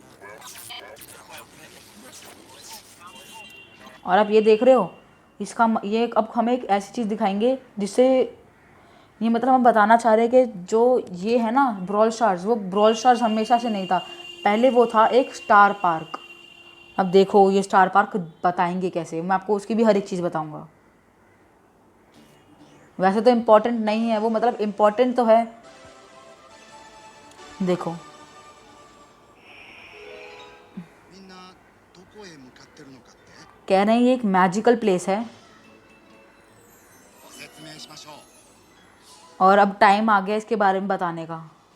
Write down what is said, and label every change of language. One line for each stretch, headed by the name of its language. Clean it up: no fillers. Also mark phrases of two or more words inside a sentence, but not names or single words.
Hindi: और आप ये देख रहे हो ये अब हमें एक ऐसी चीज़ दिखाएंगे जिससे ये मतलब हम बताना चाह रहे हैं कि जो ये है ना ब्रॉल स्टार्स, वो ब्रॉल स्टार्स हमेशा से नहीं था, पहले वो था एक स्टार पार्क। अब देखो ये स्टार पार्क बताएंगे कैसे, मैं आपको उसकी भी हर एक चीज़ बताऊंगा। वैसे तो इम्पोर्टेंट नहीं है वो, मतलब इम्पोर्टेंट तो है, देखो
Japanese: みんなどこへ向かってるのかって
Hindi: कह रहे हैं ये एक
English: magical place
Hindi: है,
Japanese: ご説明しましょう。
Hindi: और अब टाइम आ गया इसके बारे में बताने का।